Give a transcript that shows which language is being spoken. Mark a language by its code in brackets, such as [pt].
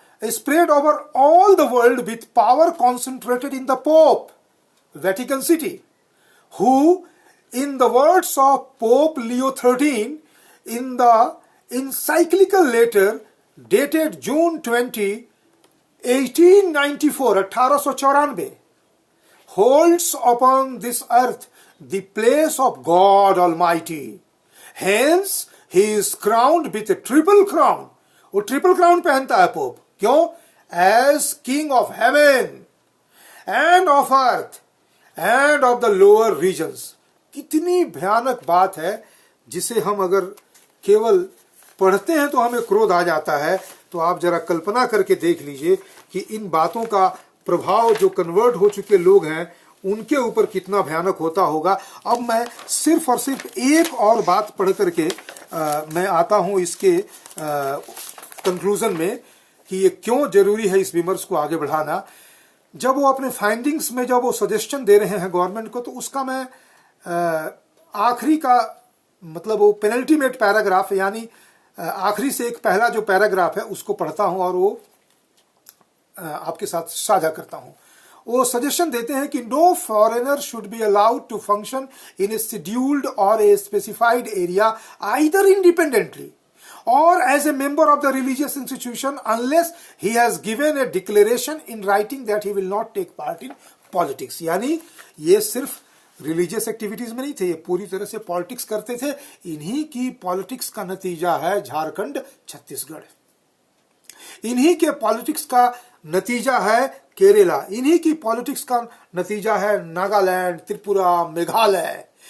[en] Spread over all the world with power concentrated in the Pope, Vatican City, who, in the words of Pope Leo XIII, in the encyclical letter dated June 20, 1894, holds upon this earth the place of God Almighty. Hence, he is crowned with a triple crown. वो triple crown पहनता है pope, क्यों? As king of heaven and of earth and of the lower regions. [hi] कितनी भयानक बात है, जिसे हम अगर केवल पढ़ते हैं तो हमें क्रोध आ जाता है। तो आप जरा कल्पना करके देख लीजिए कि इन बातों का प्रभाव जो कन्वर्ट हो चुके लोग हैं उनके ऊपर कितना भयानक होता होगा। अब मैं सिर्फ और सिर्फ एक और बात पढ़ करके मैं आता हूं इसके कंक्लूजन में कि ये क्यों जरूरी है इस विमर्श को आगे बढ़ाना। जब वो अपने फाइंडिंग्स में जब वो सजेशन दे रहे हैं गवर्नमेंट को, तो उसका मैं आखिरी का मतलब वो पेनल्टीमेट पैराग्राफ, यानी आखिरी से एक पहला जो पैराग्राफ है उसको पढ़ता हूं और वो आपके साथ साझा करता हूं। वो सजेशन देते हैं कि [en] No foreigner should be allowed to function in a scheduled or a specified area either independently or as a member of the religious institution unless he has given a declaration in writing that he will not take part in politics। [hi] यानी ये सिर्फ religious activities में नहीं थे, ये पूरी तरह से पॉलिटिक्स करते थे। इन्हीं की पॉलिटिक्स का नतीजा है झारखंड, छत्तीसगढ़। इन्हीं के पॉलिटिक्स का नतीजा है केरला। इन्हीं की पॉलिटिक्स का नतीजा है नागालैंड, त्रिपुरा, मेघालय।